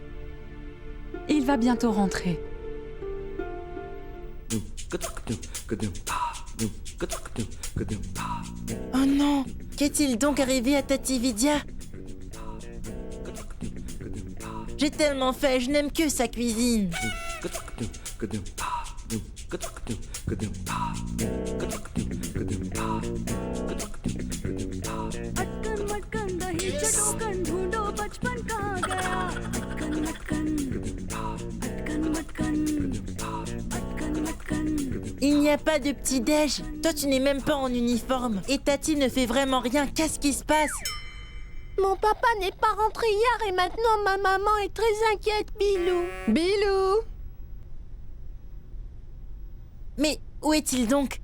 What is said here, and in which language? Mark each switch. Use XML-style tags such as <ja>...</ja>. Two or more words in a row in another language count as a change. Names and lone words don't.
<fr>Il va bientôt rentrer. Oh non! Qu'est-il donc arrivé à Tati Vidya? J'ai tellement faim, je n'aime que sa cuisine.</fr> <hi>अटकन मटकन दही चटोकन ढूंढो बचपन कहाँ गया अटकन मटकन अटकन मटकन अटकन मटकन</hi> <fr>Il n'y a pas de petit-déj. Toi, tu n'es même pas en uniforme. Et Tati ne fait vraiment rien. Qu'est-ce qui se passe? Mon papa n'est pas rentré hier et maintenant ma maman est très inquiète, Bilou. Bilou! Mais où est-il donc?</fr>